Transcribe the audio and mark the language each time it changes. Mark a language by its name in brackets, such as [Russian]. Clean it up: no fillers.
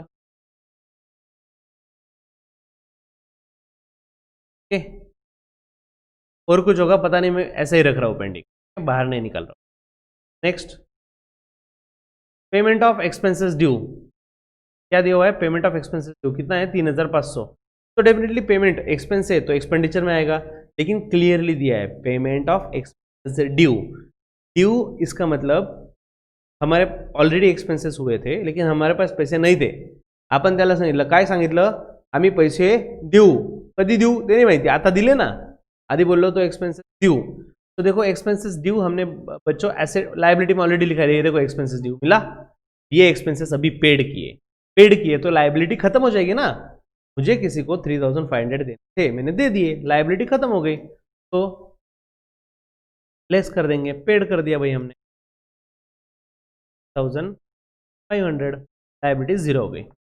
[Hindi] Okay, और कुछ होगा पता नहीं, मैं ऐसे ही रख रहा हूँ पेंडिंग, बाहर नहीं निकल रहा हूँ। Next payment of expenses due, क्या दिया हुआ है, पेमेंट ऑफ एक्सपेंसेस ड्यू कितना है 3,500। तो डेफिनेटली पेमेंट एक्सपेंस है तो एक्सपेंडिचर में आएगा, लेकिन क्लियरली दिया है payment of expense due. Due इसका मतलब हमारे ऑलरेडी एक्सपेन्सेस हुए थे लेकिन हमारे पास पैसे नहीं थे, [Marathi] आपण त्याला सांगितलं, काय सांगितलं, आम्ही पैसे देऊ, कधी देऊ ते नाही माहिती, आता दिले ना, आधी बोललो तो एक्सपेंसेस ड्यू। [Hindi] तो देखो एक्सपेंसेस ड्यू हमने बच्चों एसेट लायबिलिटी में ऑलरेडी लिखा है, ये देखो एक्सपेंसेस ड्यू मिला, ये एक्सपेंसेस अभी पेड किए तो लायबिलिटी खत्म हो जाएगी ना। मुझे किसी को 3500 देने थे, मैंने दे दिए, लायबिलिटी खत्म हो गई, तो लेस कर देंगे, पेड कर दिया भाई हमने 1500, लायबिलिटी 0 हो गई।